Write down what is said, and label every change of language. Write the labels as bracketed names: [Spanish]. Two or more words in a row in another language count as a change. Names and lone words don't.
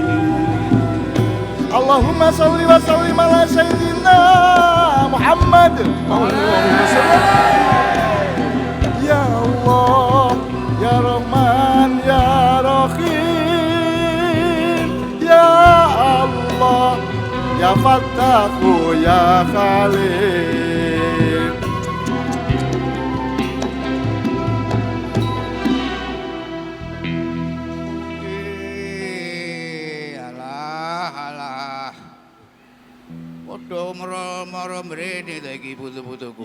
[Arabic] اللهم صل وسلم على سيدنا محمد. اللهم صل. يا الله يا رحمن يا رحيم. يا الله يا فتاح يا حليم. [Javanese] Podo moro-moro mrene ta iki putu-putuku.